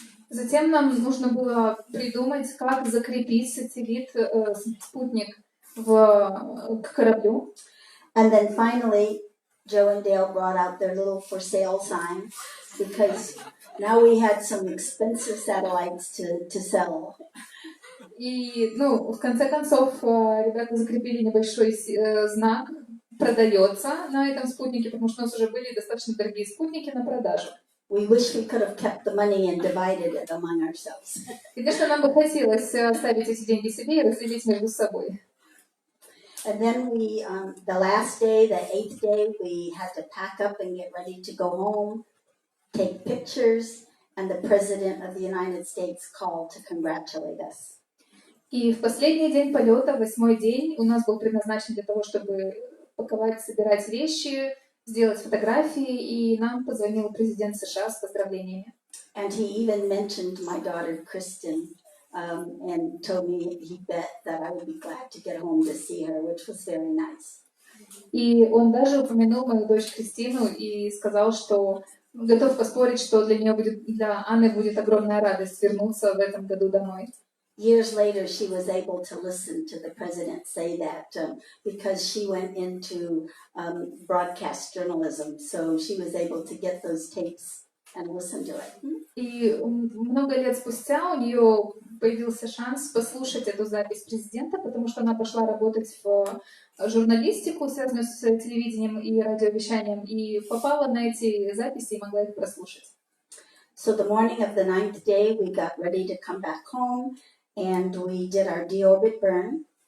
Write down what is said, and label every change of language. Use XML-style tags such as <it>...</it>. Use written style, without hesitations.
<ru>Затем нам нужно было придумать, как закрепить спутник к кораблю.</ru> <en>And then finally, Joe and Dale brought out their little for sale sign because now we had some expensive satellites to sell.</en> <ru>И, в конце концов, ребята закрепили небольшой знак «Продается» на этом спутнике, потому что у нас уже были достаточно дорогие спутники на продажу.</ru> <en>We wish we could have kept the money and divided it among ourselves.</en> <ru>Конечно, нам бы хотелось оставить эти деньги себе и разделить между собой.</ru> <en>And then we, the last day, the 8th day, we had to pack up and get ready to go home, take pictures, and the President of the United States called to congratulate us.</en> <ru>И в последний день полета, 8-й день, у нас был предназначен для того, чтобы паковать, собирать вещи, сделать фотографии, и нам позвонил президент США с поздравлениями.</ru> <en>And he even mentioned my daughter Kristen and told me he bet that I would be glad to get home to see her, which was very nice.</en> <ru>И он даже упомянул мою дочь Кристину и сказал, что готов поспорить, что для Анны будет огромная радость вернуться в этом году домой.</ru> <en>Years later, she was able to listen to the president say that because she went into broadcast journalism, so she was able to get those tapes and listen to it.</en> <ru>И много лет спустя у нее появился шанс послушать эту запись президента, потому что она пошла работать в журналистику, связанную с телевидением и радиовещанием, и попала на эти записи и могла их прослушать.</ru> <en>So the morning of the 9th day, we got ready to come back home, and we did our deorbit burn.</en>